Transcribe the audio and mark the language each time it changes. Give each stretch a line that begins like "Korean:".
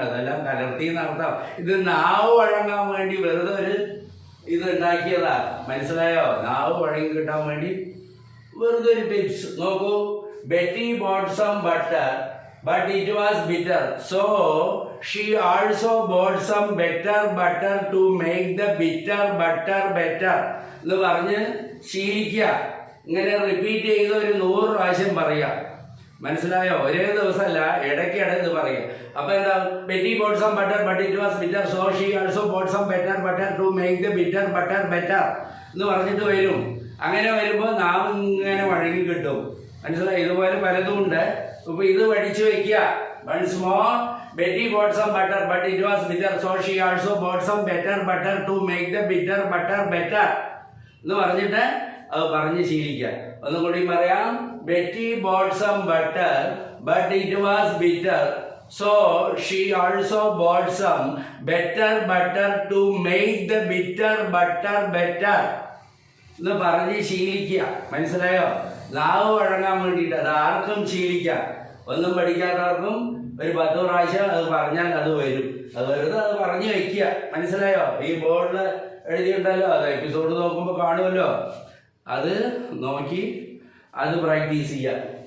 Malayalam: അതെല്ലാം കലർത്തി നടത്താം. ഇത് നാവ് വഴങ്ങാൻ വേണ്ടി വെറുതെ ഒരു ഇത് ഉണ്ടാക്കിയതാ. മനസ്സിലായോ? നാവ് വഴങ്ങി കിട്ടാൻ വേണ്ടി വെറുതെ ഒരു ടിപ്സ്. നോക്കൂ.
English: Betty bought some butter, but it was bitter. So she also bought some better butter to make the bitter butter better.
Malayalam: എന്ന് പറഞ്ഞ് ശീലിക്കുക. ഇങ്ങനെ റിപ്പീറ്റ് ചെയ്ത് ഒരു 100 പ്രാവശ്യം പറയുക. മനസ്സിലായോ? ഒരേ ദിവസമല്ല, ഇടയ്ക്കിടെ ഇത് പറയുക. അപ്പൊ എന്താ?
English: Betty bought some butter, but it was bitter. So she also bought some better butter to make the bitter butter better.
Malayalam: എന്ന് പറഞ്ഞിട്ട് വരും. അങ്ങനെ വരുമ്പോൾ നാം ഇങ്ങനെ വഴങ്ങി കിട്ടും. മനസ്സിലായി? ഇതുപോലെ പലതും ഉണ്ട്. ഇപ്പൊ ഇത് പഠിച്ചു വെക്കുക.
English: Once more, Betty bought some butter, but it was bitter. So she also bought some better butter to make the bitter butter better.
Malayalam: എന്ന് പറഞ്ഞിട്ട് അത് പറഞ്ഞ് ശീലിക്കുക. ഒന്നും കൂടി പറയാം.
English: Betty bought some butter, but it was bitter. So she also bought some better butter to make the bitter butter better.
Malayalam: എന്ന് പറഞ്ഞ് ശീലിക്കുക. മനസ്സിലായോ? നാവ് വഴങ്ങാൻ വേണ്ടിയിട്ട് അത് ആർക്കും ശീലിക്കാം. ഒന്നും പഠിക്കാത്തവർക്കും ഒരു 10 പ്രാവശ്യം അത് പറഞ്ഞാൽ അത് വരും. അത് വെറുതെ അത് പറഞ്ഞു വയ്ക്കുക. മനസ്സിലായോ? ഈ ബോർഡിൽ എഴുതിയിട്ടുണ്ടല്ലോ, അത് എപ്പിസോഡ് നോക്കുമ്പോൾ കാണുമല്ലോ, അത് നോക്കി അത് പ്രാക്ടീസ് ചെയ്യുക.